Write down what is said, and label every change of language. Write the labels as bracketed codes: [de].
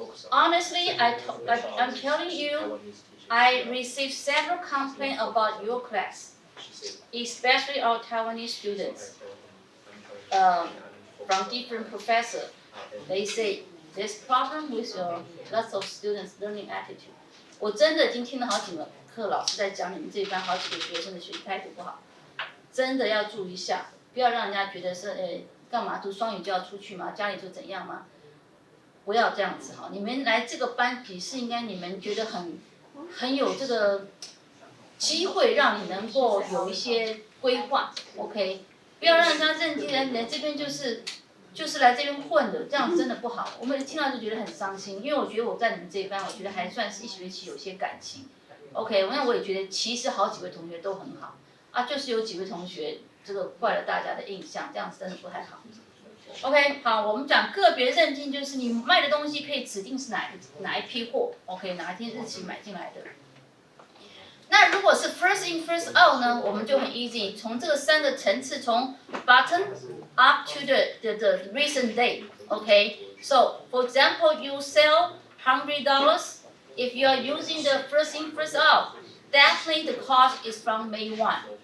[en] Honestly, I'm telling you, I received several complaints about your class, especially our Taiwanese students, from different professors. They say there's problem with your lots of students' learning attitude. [zh] 我真的已经听了好几门课，老师在讲你们这班好几个学生的学习态度不好，真的要注意一下，不要让人家觉得是干嘛读双语就要出去吗？家里就怎样吗？不要这样子哈！你们来这个班笔试，应该你们觉得很有这个机会，让你能够有一些规划 ，OK？ 不要让人家认定人这边就是就是来这边混的，这样真的不好。我们听到就觉得很伤心，因为我觉得我在你们这一班，我觉得还算是一学期有些感情。 OK， 那我也觉得其实好几位同学都很好啊，就是有几位同学这个坏了大家的印象，这样子真的不太好。 OK， 好，我们讲个别认定，就是你卖的东西可以指定是哪一批货 ，OK， 哪一天日期买进来的。那如果是 first in first out 呢，我们就很 easy， 从这个3个层次，从 [en] bottom up to the recent date。 Okay, so for example, you sell $100. If you are using the first in first out, definitely the cost is from May 1.